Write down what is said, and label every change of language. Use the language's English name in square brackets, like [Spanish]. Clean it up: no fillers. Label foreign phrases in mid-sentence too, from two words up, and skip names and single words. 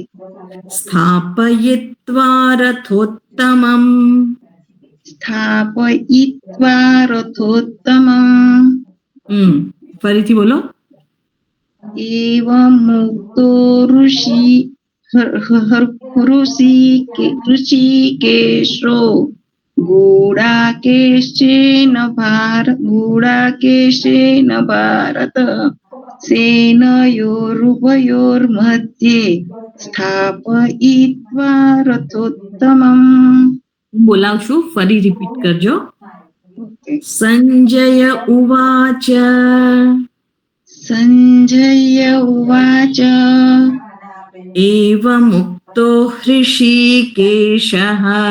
[Sanskrit] સ્થાપયિત્વા રથોત્તમં. સ્થાપયિત્વા રથોત્તમં. [Gujarati] ફરીથી બોલો. [Sanskrit] એવમ મુક્તો ऋषिकेशो गूढाकेशेन भारत सेनयोरुभयोर्मध्ये स्थापयित्वा रथोत्तमम्. [Gujarati] બોલાવ છું, ફરી રિપીટ કરજો. [Sanskrit] સંજય ઉવાચ સંજય ઉવાચ એવમુક્તો હૃષિકેશઃ.